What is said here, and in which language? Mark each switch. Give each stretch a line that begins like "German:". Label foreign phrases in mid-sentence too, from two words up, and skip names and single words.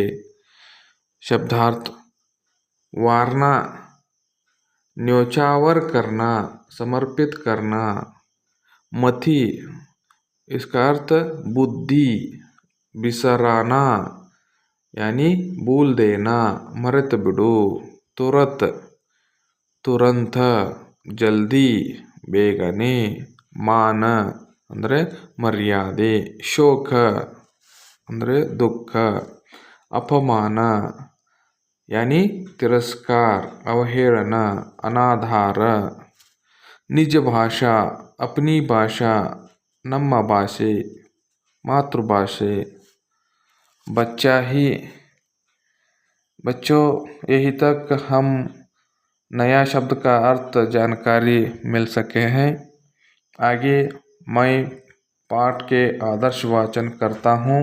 Hindi: शब्दार्थ: वारना, न्योछावर करना, समर्पित करना। मथी, इसका अर्थ बुद्धि, बिसराना यानी भूल देना,
Kannada: ಮರೆತು ಬಿಡು।
Hindi: तुरत, तुरंत, जल्दी,
Kannada: ಬೇಗನೆ। ಮಾನ ಅಂದರೆ ಮರ್ಯಾದೆ, ಶೋಕ ಅಂದರೆ ದುಃಖ, ಅಪಮಾನ
Hindi: यानी तिरस्कार, अवहेलना, अनाधार। निज भाषा, अपनी भाषा,
Kannada: ನಮ್ಮ ಭಾಷೆ,
Hindi: मातृभाषे। बच्चा ही। बच्चों, यही तक हम नया शब्द का अर्थ जानकारी मिल सके हैं। आगे मैं पाठ के आदर्श वाचन करता हूँ।